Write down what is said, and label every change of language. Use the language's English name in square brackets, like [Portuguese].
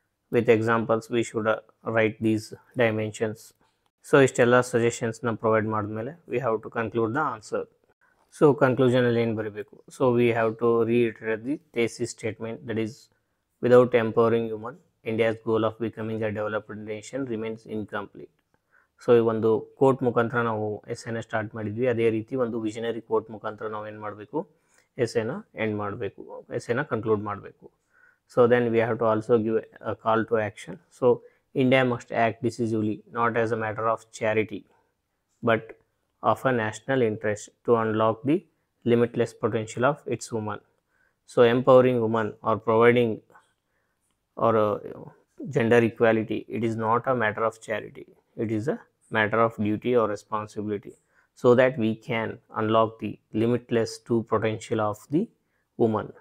[English] With examples we should write these dimensions. So [Kannada] ಇಷ್ಟೆಲ್ಲ ಸಜೆಷನ್ಸ್ನ provide ಮಾಡಿದ್ಮೇಲೆ [English] we have to conclude the answer. So [Kannada] ಕನ್ಕ್ಲೂಷನಲ್ಲಿ ಏನು ಬರೀಬೇಕು? [English] So we have to reiterate the thesis statement, that is, without empowering women, India's goal of becoming a developed nation remains incomplete. [Kannada] So ಈ ಒಂದು coat ಮುಖಾಂತರ ನಾವು ಎಸ್ಸೆನ start ಮಾಡಿದ್ವಿ. ಅದೇ ರೀತಿ ಒಂದು ವಿಷನರಿ ಕೋಟ್ ಮುಖಾಂತರ ನಾವು ಏನು ಮಾಡಬೇಕು, ಎಸ್ಸೆನ ಎಂಡ್ ಮಾಡಬೇಕು, ಎಸ್ಸೆನ ಕನ್ಕ್ಲೂಡ್ ಮಾಡಬೇಕು. [English] So then we have to also give a call to action. So India must act decisively, not as a matter of charity, but of a national interest, to unlock the limitless potential of its women. So empowering women or providing or gender equality, it is not a matter of charity, it is a matter of duty or responsibility, so that we can unlock the limitless true potential of the woman.